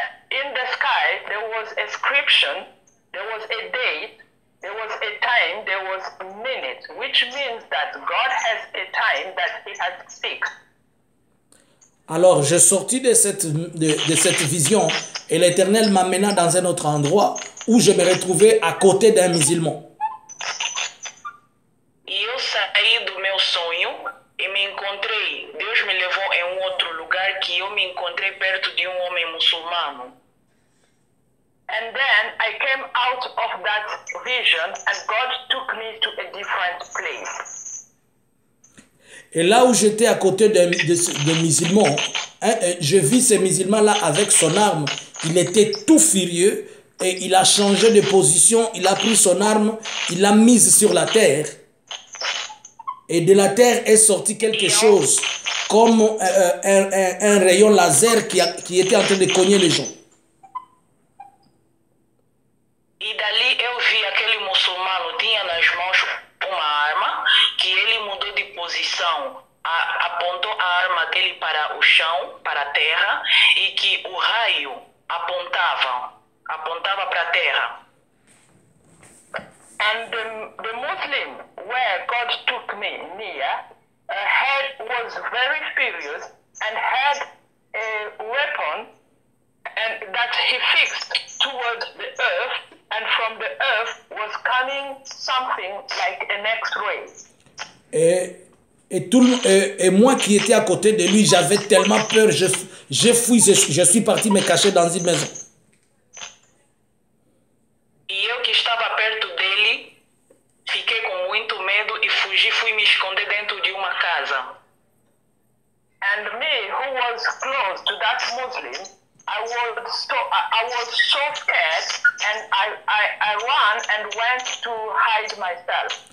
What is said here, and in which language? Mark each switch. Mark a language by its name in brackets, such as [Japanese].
[English] In the sky, there was a inscription, there was a date, there was a time, there was a minute, which means that God has a time that he has fixed. [French] Alors, je sortis de cette vision et l'Éternel m'amena dans un autre endroit où je me retrouvais à côté d'un musulman. [Portuguese] E eu saí do meu sonho e me encontrei. Deus me levou em outro lugar que eu me encontrei perto de homem muçulmano. [English] And then I came out of that vision and God took me to a different place. [French] Et là où j'étais à côté de musulmans, je vis ce musulman-là avec son arme. Il était tout furieux et il a changé de position. Il a pris son arme, il l'a mise sur la terre. Et de la terre est sorti quelque chose comme un rayon laser qui était en train de cogner les gens. [Portuguese] E dali eu vi aquele muçulmano tinha nas mãos uma arma que ele mudou de posição, apontou a arma dele para o chão, para a terra, e que o raio apontava para a terra. [English] And the Muslim where God took me near was very furious and had a weapon and that he fixed towards the earth, and from the earth was coming something like an X-ray. [French] Et moi qui étais à côté de lui, j'avais tellement peur, je suis parti me cacher dans une maison. [Portuguese] E eu que estava perto dele, fiquei com muito medo e fui me esconder dentro de uma casa. [English] And me, who was close to that Muslim, I was so scared, and I ran and went to hide myself.